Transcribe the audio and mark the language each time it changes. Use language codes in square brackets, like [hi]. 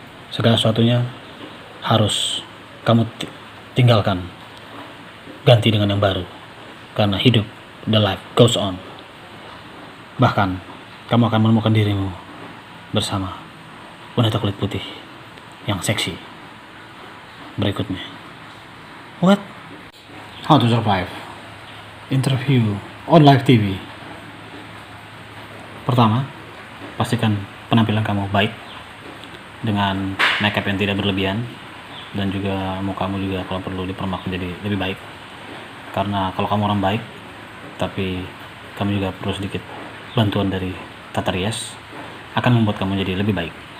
[id] Segala sesuatunya harus kamu tinggalkan, ganti dengan yang baru, karena hidup, [en] the life goes on. [id] Bahkan kamu akan menemukan dirimu bersama wanita kulit putih yang seksi berikutnya. [en] What? How to Survive interview on live TV. [id] Pertama, pastikan penampilan kamu baik dengan makeup yang tidak berlebihan, dan juga mukamu juga kalau perlu dipermak menjadi lebih baik. Karena kalau kamu orang baik tapi kamu juga perlu sedikit bantuan dari tata rias, akan membuat kamu jadi lebih baik.